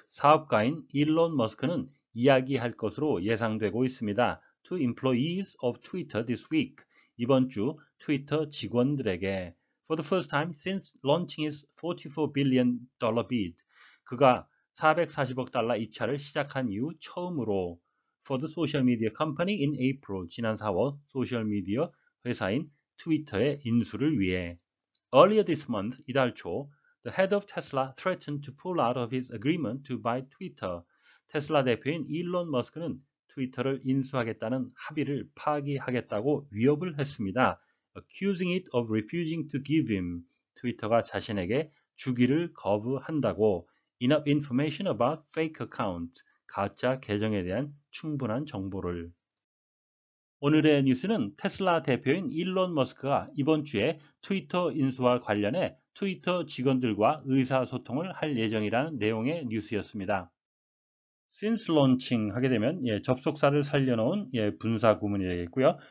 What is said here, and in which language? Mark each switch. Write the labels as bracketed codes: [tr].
[ko] 사업가인 일론 머스크는 이야기할 것으로 예상되고 있습니다. [en] To employees of Twitter this week. [ko] 이번 주 트위터 직원들에게 [en] For the first time since launching his $44 billion bid. [ko] 그가 440억 달러 입찰을 시작한 이후 처음으로 [en] For the social media company in April. [ko] 지난 4월 소셜미디어 회사인 트위터의 인수를 위해 [en] Earlier this month, [ko] 이달 초 [en] The head of Tesla threatened to pull out of his agreement to buy Twitter. [ko] 테슬라 대표인 일론 머스크는 트위터를 인수하겠다는 합의를 파기하겠다고 위협을 했습니다. [en] Accusing it of refusing to give him. [ko] 트위터가 자신에게 주기를 거부한다고 [en] Enough information about fake account. [ko] 가짜 계정에 대한 충분한 정보를. 오늘의 뉴스는 테슬라 대표인 일론 머스크가 이번 주에 트위터 인수와 관련해 트위터 직원들과 의사소통을 할 예정이라는 내용의 뉴스였습니다. [en] Since launching [ko] 하게 되면 접속사를 살려놓은 분사 구문이 되겠고요.